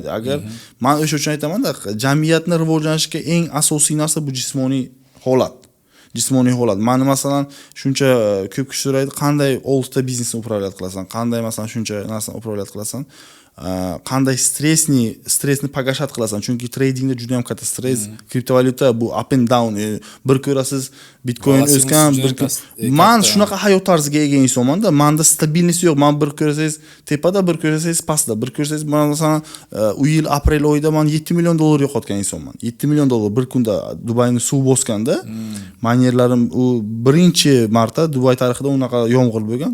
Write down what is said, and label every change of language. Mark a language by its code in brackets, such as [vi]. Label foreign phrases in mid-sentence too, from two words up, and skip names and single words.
[uz] Agar men o'sha uchun aytaman-da, jamiyatni rivojlanishiga eng asosiy narsa bu jismoniy holat. Jismoniy holat. Meni masalan shuncha ko'p kishi so'raydi, qanday 6 ta biznesni upravlat qilasan? Qanday masalan shuncha narsani upravlat qilasan? Qanday stressni pagashat qilasan? Chunki tradingda juda ham katta stress, kriptovalyuta bu [en] up and down. [uz] Bir ko'rasiz Bitcoin o'sgan, men shunaqa hayot tarziga ega insonman-da. Menda stabilnost yo'q. Men bir ko'rasangiz tepada, bir ko'rasangiz pastda, bir ko'rasangiz masalan u yil aprel oyida men 7 million dollar yo'qotgan insonman. 7 million dollar bir kunda Dubayni suv bosganda, menyerlarim u birinchi marta Dubay tarixida unaqa yomg'ir bo'lgan.